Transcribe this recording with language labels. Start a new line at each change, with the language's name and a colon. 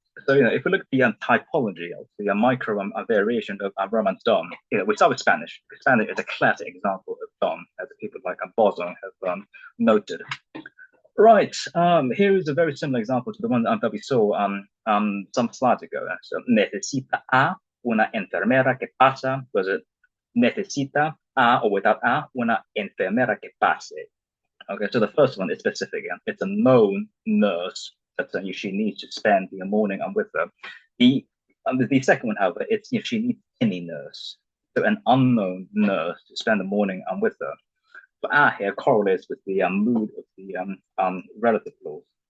English: So if we look at the typology of the micro variation of Romance Dom, we start with Spanish. Spanish is a classic example of Dom, as people like Boson have noted. Right, here is a very similar example to the one that we saw some slides ago.
Spanish: So, necesita a una enfermera que pasa.
English: Was it
Spanish: necesita a,
English: or without
Spanish: a, una enfermera que pase?
English: Okay, so the first one is specific. It's a known nurse that she needs to spend the morning with her. The second one, however, it's she needs any nurse. So an unknown nurse to spend the morning with her. But A here correlates with the mood of the relative clause.